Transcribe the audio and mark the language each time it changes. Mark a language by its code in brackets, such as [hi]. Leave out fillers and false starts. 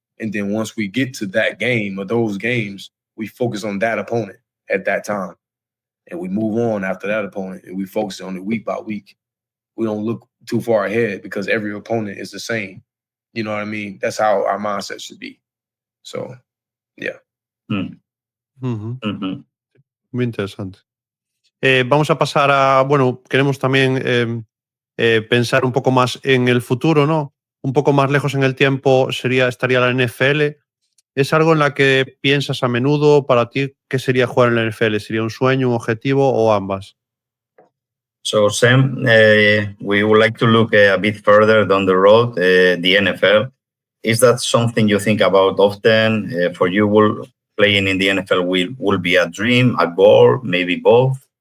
[en] And then once we get to that game or those games, we focus on that opponent at that time. And we move on after that opponent and we focus on it week by week. We don't look too far ahead because every opponent is the same. You know what I mean? That's how our mindset should be. So, yeah. Mm. Ujú. Mhm. [es] Muy interesante. Vamos a pasar a, bueno, queremos también pensar un poco más en el futuro, ¿no? Un poco más lejos en el tiempo estaría la NFL. ¿Es algo en la que piensas a menudo? Para ti, ¿qué sería jugar en la NFL? ¿Sería un sueño, un objetivo o ambas? [en] So, Sam, we would like to look a bit further down the road, the NFL. Is that something you think about often? For you, playing in the NFL will be a dream, a goal, maybe both?